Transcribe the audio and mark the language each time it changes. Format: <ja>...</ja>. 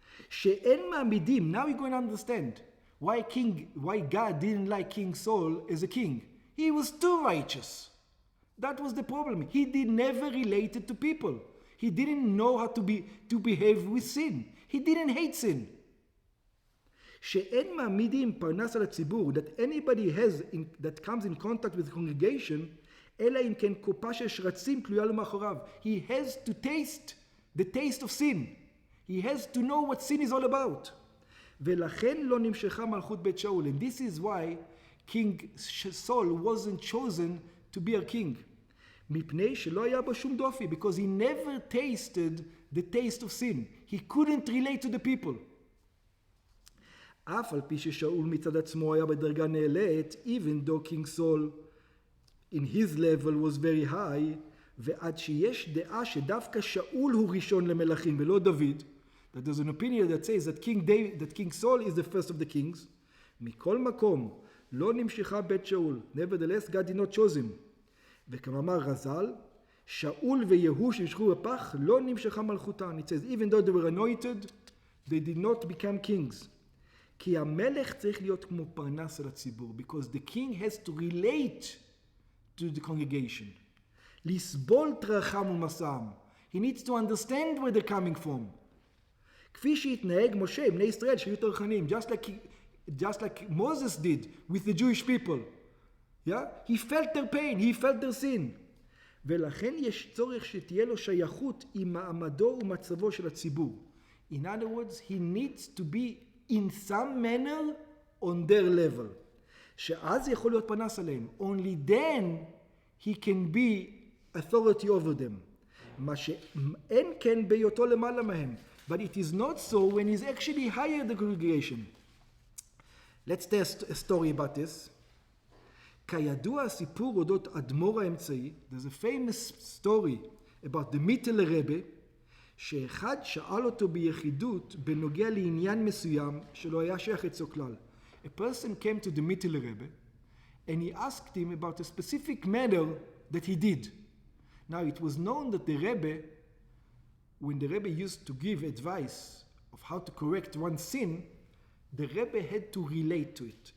<he>שאין מעמידים,</he> <en>now you're going to understand why God didn't like King Saul as a king. He was too righteous. That was the problem. He never related to people. He didn't know how to behave with sin. He didn't hate sin.</en> <he>שאין מעמידים פרנס על הציבור,</he> <en>that anybody that comes in contact with the congregation,</en> <he>אלא אם כן קופה של שרצים תלויה לו מאחוריו.</he> <en>He has to taste the taste of sin. He has to know what sin is all about.</en> <he>ולכן לא נמשכה מלכות בית שאול.</he> <en>And this is why King Saul wasn't chosen to be a king.</en> <he>מפני שלא היה בו שום דופי,</he> <en>because he never tasted the taste of sin. He couldn't relate to the people.</en> <he>אף על פי ששאול מצד עצמו היה בדרגה נעלית,</he> <en>even though King Saul in his level was very high,</en> <he>ועד שיש דעה שדווקא שאול הוא ראשון למלכים ולא דוד,</he> <en>that there's an opinion that says that King Saul is the first of the kings,</en> <he>מכל מקום לא נמשכה בית שאול.</he> <en>Nevertheless, God did not choose him.</en> <he>וכמאמר רז"ל, שאול ויהוא שנשכו בפח, לא נמשכה מלכותן.</he> <en>It says, even though they were anointed, they did not become kings.</en> <he>כי המלך צריך להיות כמו פרנס על הציבור,</he> <en>because the king has to relate to the congregation.</en> <he>לסבול טרחם ומסעם.</he> <en>He needs to understand where they're coming from.</en> <he>כפי שהתנהג משה, בני ישראל שהיו טרחנים,</he> <en>just like Moses did with the Jewish people. Yeah? He felt their pain, he felt their sin.</en> <he>ולכן יש צורך שתהיה לו שייכות עם מעמדו ומצבו של הציבור.</he> <en>In other words, he needs to be in some manner on their level.</en> <he>שאז יכול להיות פנס עליהם.</he> <en>Only then he can be authority over them.</en> <he>מה שאין כן בהיותו למעלה מהם.</he> <en>But it is not so when he's actually higher the congregation. Let's test a story about this.</en> <he>כידוע הסיפור אודות אדמו"ר האמצעי,</he> <en>there's a famous story about the Mittler Rebbe,</en> <he>שאחד שאל אותו ביחידות בנוגע לעניין מסוים שלא היה שייך אצלו כלל.</he> <en>A person came to the Mittler Rebbe and he asked him about a specific matter that he did. Now it was known that the Rebbe, when the Rebbe used to give advice of how to correct one sin, the Rebbe had to relate to it.</en>